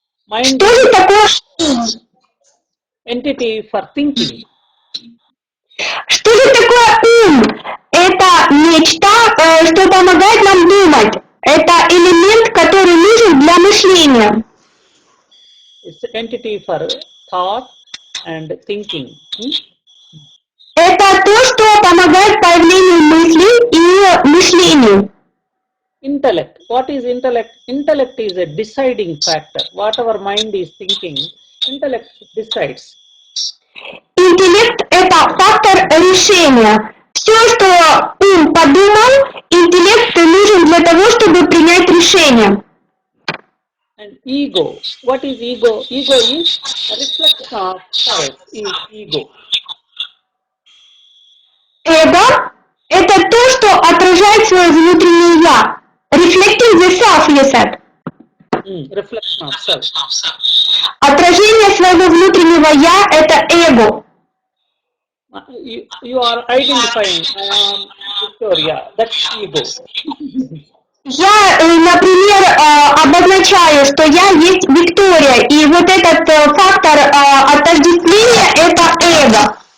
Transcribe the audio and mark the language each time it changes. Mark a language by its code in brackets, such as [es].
[en] Mind [ru] Что же такое ум? [en] entity for thinking. [ru] Что же такое ум? Это нечто, что помогает нам думать. Это элемент, который нужен для мышления. [en] It's an entity for thought and thinking. [ru] Это то, что помогает появлению мыслей и мышлению. [en] Intellect. What is intellect? Intellect is a deciding factor. Whatever mind is thinking, intellect decides. [ru] Интеллект — это фактор решения. Все, что ум подумал, интеллект нужен для того, чтобы принять решение. [en] And ego. What is ego? Ego is a reflection of self. Is ego. [ru] Эго — это то, что отражает свое внутреннее «я». [en] Reflecting the self, you said. Reflection of self. [ru] Отражение своего внутреннего «я» — это эго. [en] You are identifying, I am Victoria. That's ego. [ru] Я, например, обозначаю, что я есть Виктория, и вот этот фактор отождествления — это эго.